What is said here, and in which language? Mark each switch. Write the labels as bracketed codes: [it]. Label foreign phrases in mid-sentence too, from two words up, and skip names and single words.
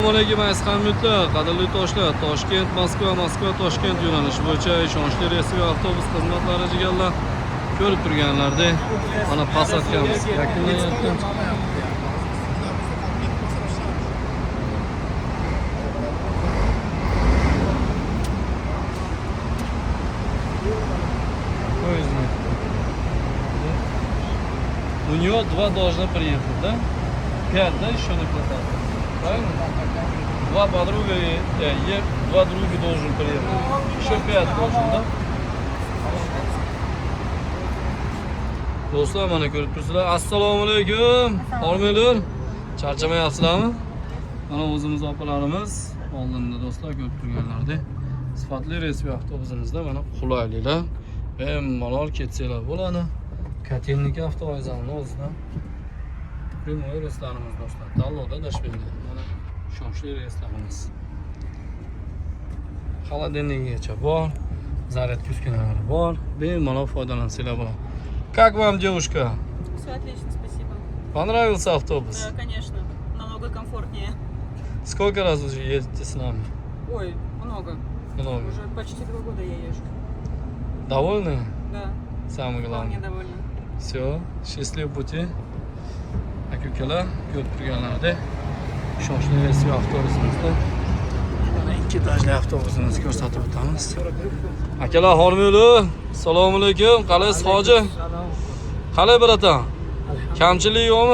[uz] Assalomu alaykum aziz hamyurtlar, qadrli do'stlar. Toshkent, Moskva, Toshkent yo'nalishi bo'yicha ishonchli reys va avtobus xizmatlari jigarlar ko'rib turganlarda mana pasatkamiz yakunlanyapti. [ru] У него 2 должно приехать, да? 5, да, еще не хватает? Правильно? 2 подруга и 2 друга должен приехать. Еще 5 должен, да? [uz] Do'stlar, mana ko'rib turibsizlar. Assalomu alaykum. Hormanglar. Charchamayapsizlarmi? Mana o'zimiz opalarimiz oldinda do'stlar ko'rib turganlarda sifatli reys va avtobusimizda mana qulayliklar bemalol ketsanglar bo'ladi. Katelniki avtovokzalning o'zida primoy reyslarimiz do'stlar. Tanlovda dashbelda mana ishonchli reyslarimiz. Холодильникgacha bor, zaryadka uskunalari bor. Bemalol foydalansanglar bo'ladi. [ru] Как вам, девушка? Все отлично, спасибо. Понравился автобус? Да, конечно. Намного комфортнее. Сколько раз уже едете с нами? Ой, много. Много. Уже почти 2 года я езжу. Довольны? Да, Самое главное. вполне довольна. Все, счастливого пути. [uz] Aka-ukalar, ko'rib turganlarda ishonchli reys va avtobusimizda mana 2 etajli avtobusimizni ko'rsatib o'tamiz. Akalar, hormanglar. Assalomu alaykum. Qalaysiz, hoji? Qalay, bratan? Kamchilik yo'qmi?